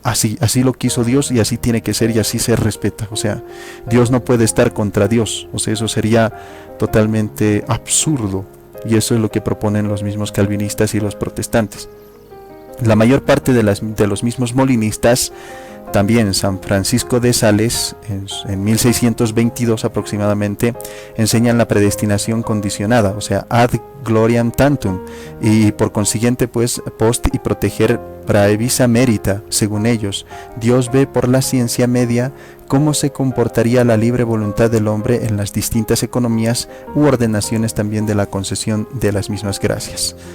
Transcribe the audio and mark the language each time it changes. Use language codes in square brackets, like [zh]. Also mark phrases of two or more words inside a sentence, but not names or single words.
[es] Así lo quiso Dios, y así tiene que ser, y así se respeta. O sea, Dios no puede estar contra Dios, o sea, eso sería totalmente absurdo, y eso es lo que proponen los mismos calvinistas y los protestantes. La mayor parte de los mismos molinistas, también San Francisco de Sales, en 1622 aproximadamente, enseñan la predestinación condicionada, o sea, [la] ad gloriam tantum, [es] y por consiguiente pues post y proteger [la] praevisa merita. [es] Según ellos, Dios ve por la ciencia media cómo se comportaría la libre voluntad del hombre en las distintas economías u ordenaciones también de la concesión de las mismas gracias.